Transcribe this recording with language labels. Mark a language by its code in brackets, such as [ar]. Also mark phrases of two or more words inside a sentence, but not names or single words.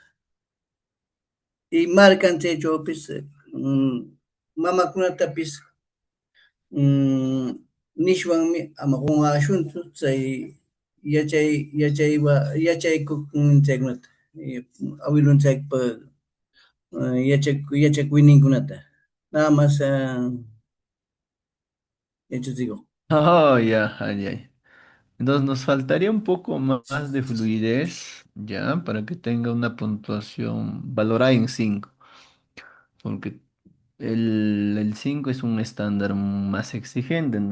[qu] Y markanchaychawpis mamakunatapis nishwanmi ama qunqashunchu chay yachaykuq chaykunata, awilunchaypa yachakuyninkunata. [es] Nada más [qu] yachachikuq. Oh, ya, ay, ay. [es] Entonces nos faltaría un poco más de fluidez, ya, para que tenga una puntuación valorada en 5, porque el 5 es un estándar más exigente, ¿no?